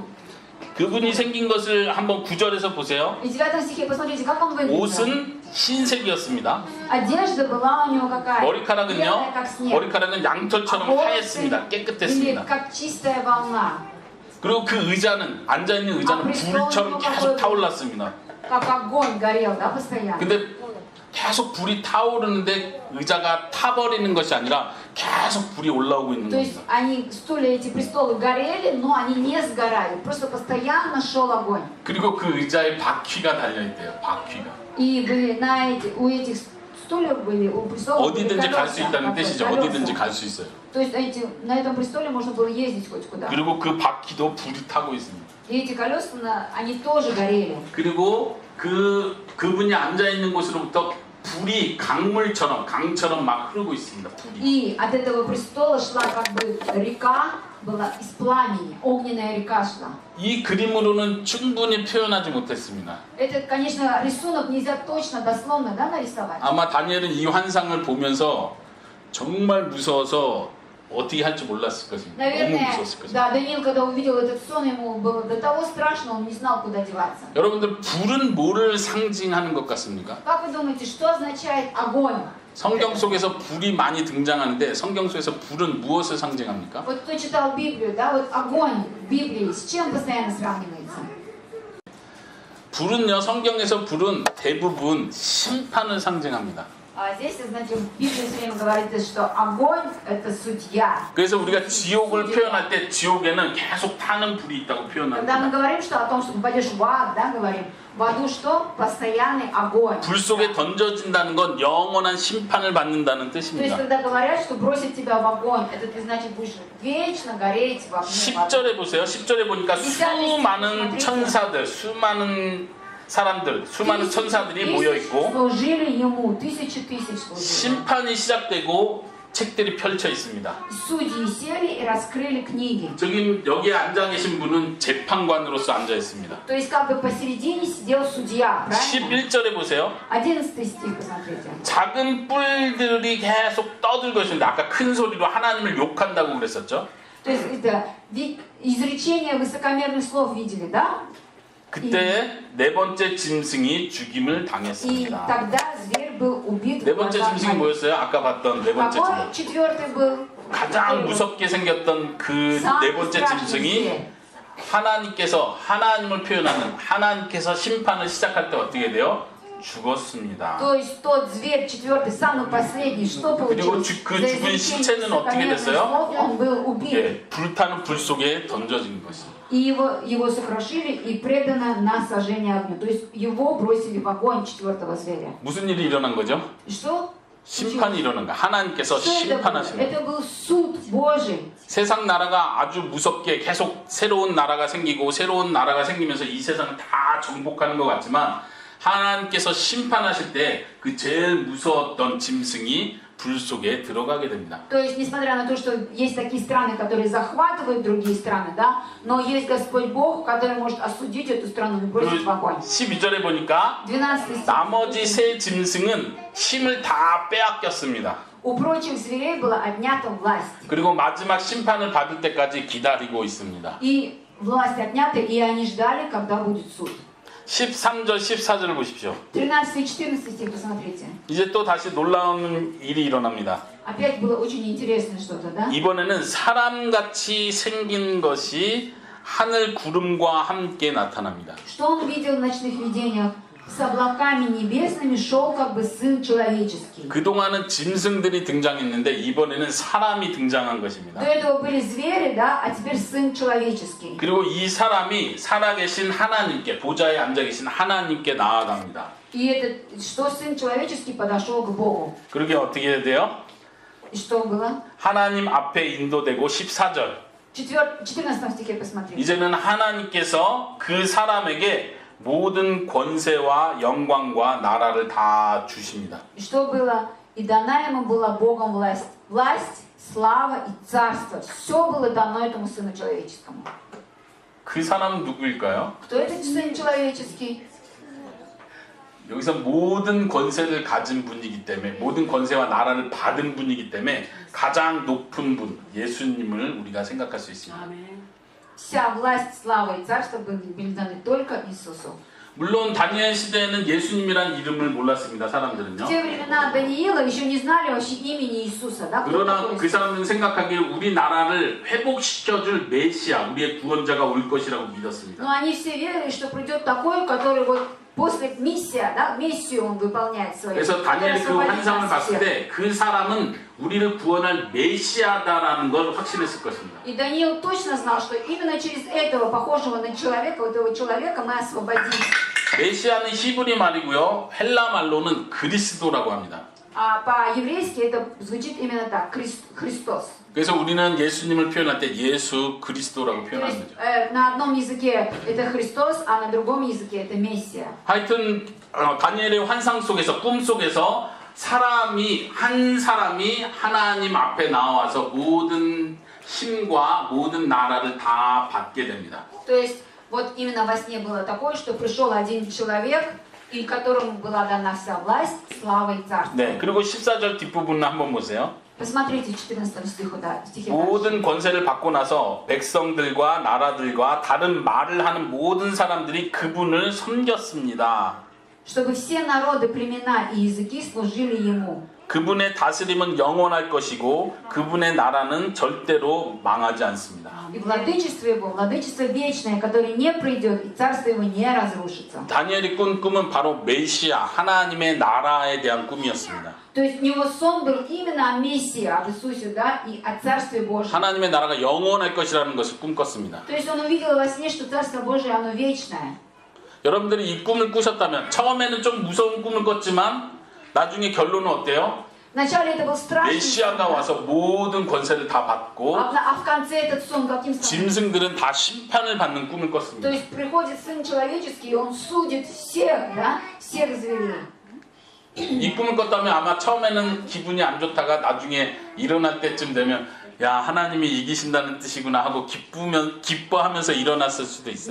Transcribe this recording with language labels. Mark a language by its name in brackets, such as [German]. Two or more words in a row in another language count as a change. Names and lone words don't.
[Korean] 그분이 생긴 것을 한번 9절에서 보세요. [Russian] И в 9 стихе посмотрите, как он выглядел. [Korean] 옷은 흰색이었습니다. [Russian] Одежда была у него какая? [Korean] 머리카락은요? [Russian] Белая, как снег. [Korean] 머리카락은 양털처럼 하였습니다. [Russian] Или [Korean] 깨끗했습니다. [Russian] как чистая волна. [Korean] 그리고 그 의자는 앉아있는 의자는 불처럼 계속 타올랐습니다. [Russian] Как огонь горел, да, постоянно. [Korean] 근데 계속 불이 타오르는데 의자가 타버리는 것이 아니라 계속 불이 올라오고 있는 [Russian] То есть [Korean] 겁니다. [Russian] они, стулья, эти престолы горели, но они не сгорали. Просто постоянно шел огонь. [Korean] 그리고 그 의자에 바퀴가 달려있대요. 바퀴가. [Russian] И были у этих стульев были, у престолов были [Korean] 어디든지 갈 수 [Russian] колеса, [Korean] 있다는 뜻이죠. [Russian] колеса. [Korean] 어디든지 갈 수 있어요. [Russian] То есть на этом престоле можно было ездить хоть куда. [Korean] 그리고 그 바퀴도 불이 타고 있습니다. [Russian] И эти колеса, они тоже горели. [Korean] 그리고 그분이 앉아있는 곳으로부터 불이 강처럼 막 흐르고 있습니다. 불이. [Russian] И от этого престола шла как бы река, была из пламени, огненная река шла. [Korean] 이 그림으로는 충분히 표현하지 못했습니다. [Russian] Это, конечно, рисунок нельзя точно, дословно, да, нарисовать. [Korean] 아마 다니엘은 이 환상을 보면서 정말 무서워서 어떻게 할지 몰랐을 것입니다. 너무 [Russian] Наверное, [Korean] 무서웠을 것입니다. [Russian] да, Даниил, когда увидел этот сон, ему было до того страшно, он не знал, куда деваться. [Korean] 여러분들 불은 뭐를 상징하는 것 같습니까? [Russian] Как вы думаете, что означает огонь? [Korean] 성경 속에서 불이 많이 등장하는데 성경 속에서 불은 무엇을 상징합니까? [Russian] Вот кто читал Библию, да, вот огонь в Библии с чем постоянно сравнивается? [Korean] 불은요, 성경에서 불은 대부분 심판을 상징합니다. [Russian] А здесь, знаете, в Библии все время говорится, что огонь это судья. [Korean] 그래서 우리가 지옥을 표현할 때 지옥에는 계속 타는 불이 있다고 [Russian] Когда мы [Korean] 표현합니다. [Russian] говорим, что о том, что попадешь в ад, да, говорим, в аду что? Постоянный огонь. [Korean] 불 속에 던져진다는 건 영원한 심판을 받는다는 [Russian] То есть, [Korean] 뜻입니다. [Russian] когда говорят, что бросят тебя в огонь, это ты, значит, будешь вечно гореть в огне. [Korean] 10절에 보세요. 10절에 보니까 수많은 천사들, 수많은 사람들, 수많은 천사들이 모여 있고 [Russian] служили ему, тысячи служили. [Korean] 심판이 시작되고 책들이 펼쳐 있습니다. [Russian] Судьи сели и раскрыли книги. [Korean] 지금 여기에 앉아 계신 분은 재판관으로서 앉아 있습니다. [Russian] То есть, как бы посередине сидел судья, правильно? [Korean] 11절에 보세요. [Russian] 11 стих, посмотрите. [Korean] 작은 뿔들이 계속 떠들고 있는데 아까 큰 소리로 하나님을 욕한다고 그랬었죠. [Russian] То есть, это изречение высокомерных слов видели, да? [Korean] 그때 네 번째 짐승이 죽임을 [Russian] И [Korean] 당했습니다. [Russian] тогда зверь был убит. [Korean] 네 번째 짐승이 뭐였어요? 아까 봤던 네 번째 [Russian] Какой [Korean] 짐승. [Russian] четвертый был? [Korean] 가장 무섭게 생겼던 그 네 [Russian] Самый [Korean] 번째 [Russian] страшный [Korean] 짐승이 [Russian] зверь. [Korean] 하나님께서 하나님을 표현하는 하나님께서 심판을 시작할 때 어떻게 돼요? 죽었습니다. [Russian] То есть тот зверь, четвертый, самый последний, что [Korean] 그리고 [Russian] получилось? [Korean] 그 [Russian] За [Korean] 죽은 [Russian] изречением [Korean] 시체는 어떻게 [Russian] высокомерных [Korean] 됐어요? [Russian] слов он был убит. [Korean] 예, 불타는 불 속에 던져진 것이. [Russian] И его сокрушили и предано на сожжение огню. То есть его бросили в огонь четвертого зверя. [Korean] 무슨 일이 일어난 거죠? [Russian] И что? [Korean] 심판이 일어난 거. 하나님께서 [Russian] Что это было? [Korean] 심판하시는 거. [Russian] Это был суд Божий. [Korean] 세상 나라가 아주 무섭게 계속 새로운 나라가 생기고 새로운 나라가 생기면서 이 세상을 다 정복하는 것 같지만 하나님께서 심판하실 때 그 제일 무서웠던 짐승이 불 속에 들어가게 됩니다. [Russian] То есть, несмотря на то, что есть такие страны, которые захватывают другие страны, да, но есть Господь Бог, который может осудить эту страну и бросить в огонь. [Korean] 12절에 보니까 [Russian] 12 стих. [Korean] 나머지 세 짐승은 힘을 다 빼앗겼습니다. [Russian] У прочих зверей была отнята власть. [Korean] 그리고 마지막 심판을 받을 때까지 기다리고 있습니다. [Russian] И власть отнята, и они ждали, когда будет суд. [Korean] 13절, 14절을 보십시오. [Russian] 13 и 14 стих, посмотрите. [Korean] 이제 또 다시 놀라운 일이 일어납니다. [Russian] Опять было очень интересное что-то, да? [Korean] 이번에는 사람같이 생긴 것이 하늘 구름과 함께 나타납니다. [Russian] Что он видел в ночных видениях? С облаками небесными шел как бы Сын Человеческий. [Korean] 그동안은 짐승들이 등장했는데 이번에는 사람이 등장한 [Russian] До [Korean] 것입니다. [Russian] этого были звери, да, а теперь Сын Человеческий. [Korean] 그리고 이 사람이 살아계신 하나님께, 보좌에 앉아 계신 하나님께 나아갑니다. [Russian] И это, что Сын Человеческий подошел к Богу. [Korean] 그러게 어떻게 해야 돼요? [Russian] И что было? [Korean] 하나님 앞에 인도되고 14절. [Russian] 14 стихе посмотрите. 이제는 하나님께서 그 사람에게 모든 권세와 영광과 나라를 다 주십니다. И что было? И дана ему была Богом власть. Власть, слава и царство. Все было дано этому Сыну Человеческому. [Korean] 그 사람은 누구일까요? [Russian] Кто этот Сын Человеческий? [Korean] 여기서 모든 권세를 가진 분이기 때문에 모든 권세와 나라를 받은 분이기 때문에 가장 높은 분 예수님을 우리가 생각할 수 있습니다. [Russian] Вся власть, слава и царство были даны только Иисусу. [Korean] 물론 다니엘 시대에는 예수님이란 이름을 몰랐습니다. 사람들은요. [Russian] В те времена Даниила еще не знали вообще имени Иисуса. Да? Кто [Korean] 그러나 [Russian] такой [Korean] 그 [Russian] Иисус? [Korean] 사람들은 생각하기에 우리 나라를 회복시켜줄 메시아, 우리의 구원자가 올 것이라고 믿었습니다. [Russian] Но они все верили, что придет такой, который вот после миссия, да, миссию он выполняет свою. [Korean] 그래서 다니엘이 그 환상을 봤을 때 그 사람은 우리를 구원할 메시아다라는 걸 확신했을 것입니다. [Russian] И Даниил точно знал, что именно через этого, похожего на человека, вот этого человека мы освободим. [Korean] 메시아는 히브리 말이고요. 헬라 말로는 그리스도라고 합니다. [Russian] А по-еврейски это звучит именно так, Христос. [Korean] 그래서 우리는 예수님을 표현할 때 예수 그리스도라고 [Russian] То [Korean] 표현하는 [Russian] есть [Korean] 거죠. [Russian] на одном языке это Христос, а на другом языке это Мессия. [Korean] 하여튼 다니엘의 환상 속에서 꿈 속에서 한 사람이 하나님 앞에 나와서 모든 힘과 모든 나라를 다 받게 됩니다. [Russian] То есть вот именно во сне было такое, что пришел один человек, и которому была дана вся власть, слава и царство. [Korean] 네, 그리고 14절 뒷부분을 한번 보세요. [Russian] Посмотрите 14 стихе дальше. [Korean] 모든 권세를 받고 나서 백성들과 나라들과 다른 말을 하는 모든 사람들이 그분을 섬겼습니다. [Russian] Чтобы все народы, племена и языки служили ему. [Korean] 그분의 다스림은 영원할 것이고 그분의 나라는 절대로 망하지 않습니다. [Russian] И владычество его, владычество вечное, которое не придет, и царство его не разрушится. [Korean] 다니엘이 꾼 꿈은 바로 메시아, 하나님의 나라에 대한 꿈이었습니다. [Russian] То есть у него сон был именно о Мессии, об Иисусе, да, и о Царстве Божьем. [Korean] 하나님의 나라가 영원할 것이라는 것을 꿈꿨습니다. [Russian] То есть он увидел во сне, что Царство Божие, оно вечное. [Korean] 여러분들이 이 꿈을 꾸셨다면 처음에는 좀 무서운 꿈을 꿨지만 나중에 결론은 어때요? [Russian] Вначале это был страшный сон, [Korean] 메시아가 [Russian] да? [Korean] 와서 모든 권세를 다 받고 [Russian] А в конце этот сон каким становится? [Korean] 짐승들은 다 심판을 받는 꿈을 [Russian] То [Korean] 꿨습니다. [Russian] есть приходит Сын Человеческий, и Он судит всех, да, всех зверей. [Korean] 이 꿈을 꿨다면 아마 처음에는 기분이 안 좋다가 나중에 일어날 때쯤 되면 야 하나님이 이기신다는 뜻이구나 하고 기뻐하면서 일어났을 수도 있어요.